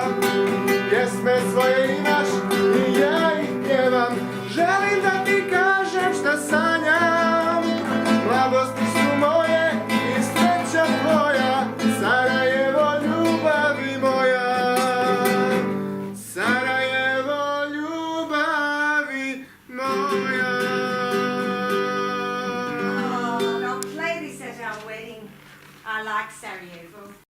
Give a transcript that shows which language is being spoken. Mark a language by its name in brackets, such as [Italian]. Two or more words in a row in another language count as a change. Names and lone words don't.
[Bosnian] Pjesme svoje imaš i ja ih pjevam, želim da ti kažem šta sanjam. Mladosti su moje i sreća tvoja, Sarajevo, ljubavi moja. Sarajevo, ljubavi moja. [English] Oh, they'll play this at our wedding. I like Sarajevo.